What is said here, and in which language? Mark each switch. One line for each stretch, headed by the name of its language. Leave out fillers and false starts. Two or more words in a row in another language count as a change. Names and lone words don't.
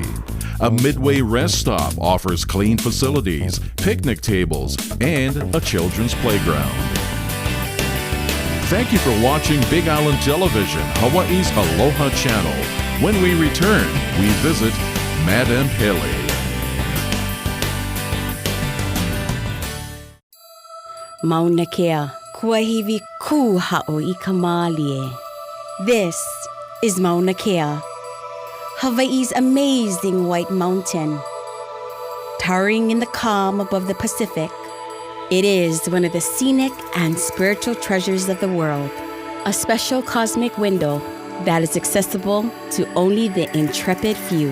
English: A midway rest stop offers clean facilities, picnic tables, and a children's playground. Thank you for watching Big Island Television, Hawaii's Aloha Channel. When we return, we visit Madame Pele.
Hawaiian: Mauna Kea, kuahiwi ku ha'o I ka mālie.
English: This is Mauna Kea, Hawaii's amazing white mountain. Towering in the calm above the Pacific, it is one of the scenic and spiritual treasures of the world. A special cosmic window that is accessible to only the intrepid few.